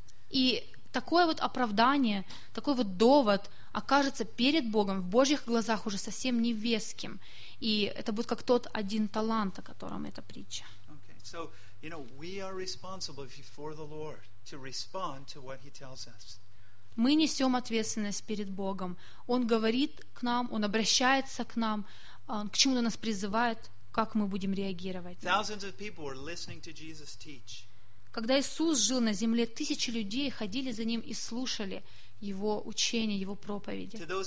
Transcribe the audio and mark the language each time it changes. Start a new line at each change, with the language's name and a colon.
Russian: И такое вот оправдание, такой вот довод окажется перед Богом в Божьих глазах уже совсем невеским. И это будет как тот один талант, о котором эта притча.
English: Okay. So, you know, we are responsible before the Lord to respond to what He tells us.
Russian: Мы несем ответственность перед Богом. Он говорит к нам, Он обращается к нам, к чему-то нас призывает, как мы будем реагировать. Когда Иисус жил на земле, тысячи людей ходили за Ним и слушали Его учения, Его проповеди.